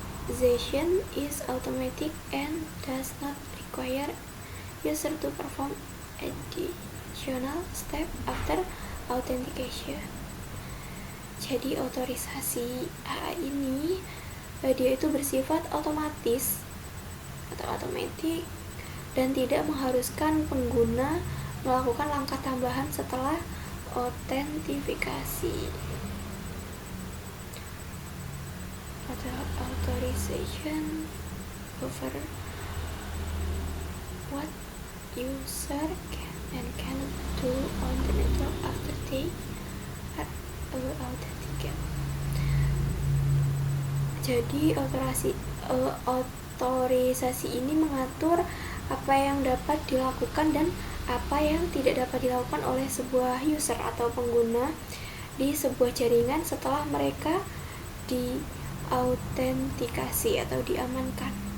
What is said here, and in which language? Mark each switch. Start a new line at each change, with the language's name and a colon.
English: Authorization is automatic and does not require user to perform additional step after authentication.
Indonesian: Jadi otorisasi AA ini dia itu bersifat otomatis atau automatic dan tidak mengharuskan pengguna melakukan langkah tambahan setelah autentifikasi.
English: Authorization over what user can and cannot do on the network after they are authenticated.
Indonesian: Jadi otorisasi ini mengatur apa yang dapat dilakukan dan apa yang tidak dapat dilakukan oleh sebuah user atau pengguna di sebuah jaringan setelah mereka diautentikasi atau diamankan.